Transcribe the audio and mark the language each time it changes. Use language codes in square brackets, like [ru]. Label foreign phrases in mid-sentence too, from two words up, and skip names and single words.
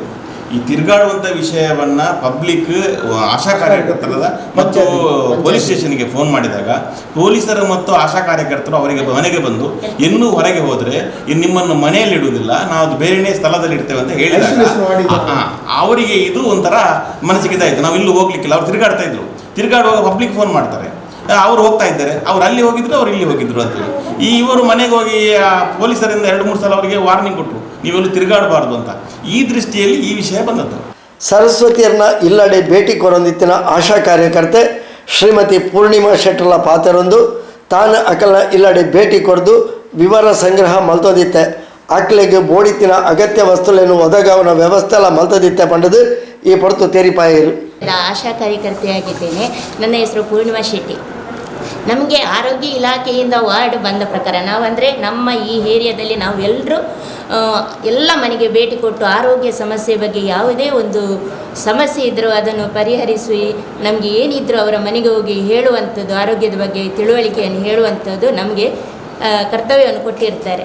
[kn] ಈ ತಿರುಗಾಡುವಂಥ ವಿಷಯವನ್ನು ಪಬ್ಲಿಕ್ ಆಶಾ ಕಾರ್ಯಕರ್ತರದ ಮತ್ತು [en] police station [kn] ಫೋನ್ ಮಾಡಿದಾಗ ಪೊಲೀಸರು ಮತ್ತು ಆಶಾ ಕಾರ್ಯಕರ್ತರು ಅವರಿಗೆ ಮನೆಗೆ ಬಂದು ಇನ್ನೂ ಹೊರಗೆ ಹೋದರೆ ನಿಮ್ಮನ್ನು ಮನೆಯಲ್ಲಿ ಇಡುವುದಿಲ್ಲ, ನಾವು ಬೇರೆಯೇ ಸ್ಥಳದಲ್ಲಿ ಇಡ್ತೇವೆ ಅಂತ ಹೇಳಿದಾಗ ಅವರಿಗೆ ಇದು ಒಂಥರ ಮನಸ್ಸಿಗೆ ಇದಾಯಿತು. ನಾವು ಇಲ್ಲೂ ಹೋಗ್ಲಿಕ್ಕಿಲ್ಲ. ಅವ್ರು ತಿರುಗಾಡ್ತಾ ಇದ್ರು. ತಿರುಗಾಡುವಾಗ ಪಬ್ಲಿಕ್ ಫೋನ್ ಮಾಡ್ತಾರೆ, ಅವ್ರು ಹೋಗ್ತಾ ಇದ್ದಾರೆ, ಅವ್ರು ಅಲ್ಲಿ ಹೋಗಿದ್ರು, ಅವ್ರು ಇಲ್ಲಿ ಹೋಗಿದ್ರು ಅಂತೇಳಿ. ಇವರು ಮನೆಗೆ ಹೋಗಿ ಪೊಲೀಸರಿಂದ 2-3 ಸಲ ಅವರಿಗೆ ವಾರ್ನಿಂಗ್ ಕೊಟ್ಟರು, ನೀವೆಲ್ಲೂ ತಿರುಗಾಡಬಾರ್ದು ಅಂತ. ಈ ದೃಷ್ಟಿಯಲ್ಲಿ ಈ ವಿಷಯ ಬಂದದ್ದು. [tcy] ಸರಸ್ವತಿಯರನ್ನ ಇಲ್ಲಡೆ ಭೇಟಿ ಕೊರೊಂದಿತ್ತಿನ ಆಶಾ ಕಾರ್ಯಕರ್ತೆ ಶ್ರೀಮತಿ ಪೂರ್ಣಿಮಾ ಶೆಟ್ಟರ್ಲ ಪಾತೆರೊಂದು ತಾನು ಅಕಲ್ನ ಇಲ್ಲಡೆ ಭೇಟಿ ಕೊರೆದು ವಿವರ ಸಂಗ್ರಹ ಮಲ್ತೊಂದಿತ್ತೆ. ಅಕ್ಲೆಗೆ ಬೋಡಿತ್ತಿನ ಅಗತ್ಯ ವಸ್ತುಗಳನ್ನು ಒದಗಾವನ ವ್ಯವಸ್ಥೆ ಎಲ್ಲ ಮಲ್ತೊಂದಿತ್ತೆ ಪಂಡದು ಈ ಪೊರ್ತು ತೆರಿಪಾಯಿರು. [kn] ಆಶಾ ಕಾರ್ಯಕರ್ತೆಯಾಗಿದ್ದೇನೆ. ನನ್ನ ಹೆಸರು ಪೂರ್ಣಿಮಾ ಶೆಟ್ಟಿ. ನಮಗೆ ಆರೋಗ್ಯ ಇಲಾಖೆಯಿಂದ ವಾರ್ಡ್ ಬಂದ ಪ್ರಕಾರ ನಾವಂದರೆ ನಮ್ಮ ಈ ಏರಿಯಾದಲ್ಲಿ ನಾವು ಎಲ್ಲರೂ ಎಲ್ಲ ಮನೆಗೆ ಭೇಟಿ ಕೊಟ್ಟು ಆರೋಗ್ಯ ಸಮಸ್ಯೆ ಬಗ್ಗೆ ಯಾವುದೇ ಒಂದು ಸಮಸ್ಯೆ ಇದ್ದರೂ ಅದನ್ನು ಪರಿಹರಿಸಿ ನಮಗೆ ಏನಿದ್ರೂ ಅವರ ಮನೆಗೆ ಹೋಗಿ ಹೇಳುವಂಥದ್ದು, ಆರೋಗ್ಯದ ಬಗ್ಗೆ ತಿಳುವಳಿಕೆಯನ್ನು ಹೇಳುವಂಥದ್ದು ನಮಗೆ ಕರ್ತವ್ಯವನ್ನು ಕೊಟ್ಟಿರ್ತಾರೆ.